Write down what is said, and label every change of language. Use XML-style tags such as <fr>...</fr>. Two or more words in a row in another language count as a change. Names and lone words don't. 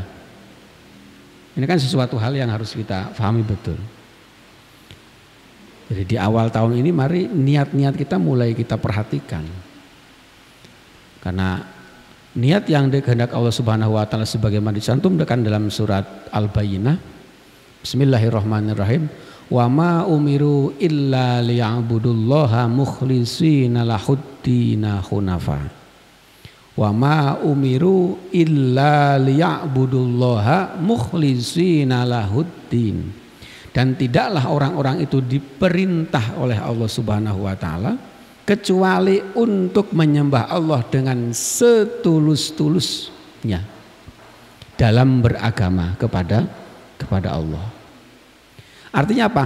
<id>Ini kan sesuatu hal yang harus kita pahami betul. Jadi di awal tahun ini mari niat-niat kita mulai kita perhatikan. Karena niat yang dikehendak Allah</id> <ar>سبحانه وتعالى</ar> <id>sebagaimana dicantumkan dalam surat Al-Bayyinah, Bismillahirrahmanirrahim.</id> <ar>وما أمروا إلا ليعبدوا الله مخلصين له الدين حنفاء. وما أمروا إلا ليعبدوا الله مخلصين له الدين.</ar> <id>Dan tidaklah orang-orang itu diperintah oleh Allah</id> <ar>سبحانه وتعالى</ar> <id>kecuali untuk menyembah Allah dengan setulus-tulusnya dalam beragama kepada Allah. Artinya apa?</id>